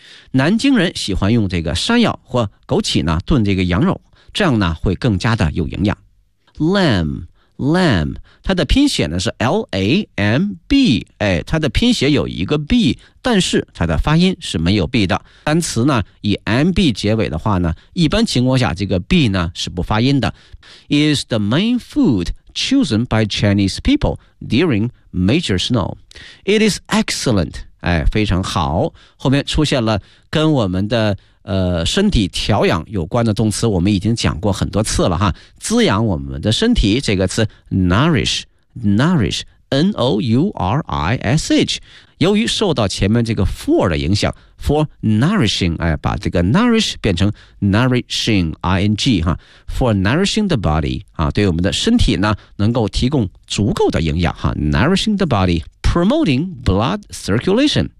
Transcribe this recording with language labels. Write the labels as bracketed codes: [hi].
[zh] 南京人喜欢用这个山药或枸杞呢炖这个羊肉，这样呢会更加的有营养。 Lamb， 它的拼写呢是 L-A-M-B， 哎，它的拼写有一个 B， 但是它的发音是没有 B 的。单词呢以 M-B 结尾的话呢，一般情况下这个 B 呢是不发音的。 [en] Is the main food chosen by Chinese people during major snow? It is excellent， [zh] 哎，非常好。后面出现了跟我们的身体调养有关的动词，我们已经讲过很多次了哈。滋养我们的身体这个词 nourish，n-o-u-r-i-s-h。由于受到前面这个 for 的影响 ，for nourishing， 哎，把这个 nourish 变成 nourishing，i-n-g 哈 ， [en] for nourishing the body [zh] 啊，对我们的身体呢能够提供足够的营养哈 ， [en] nourishing the body，promoting blood circulation。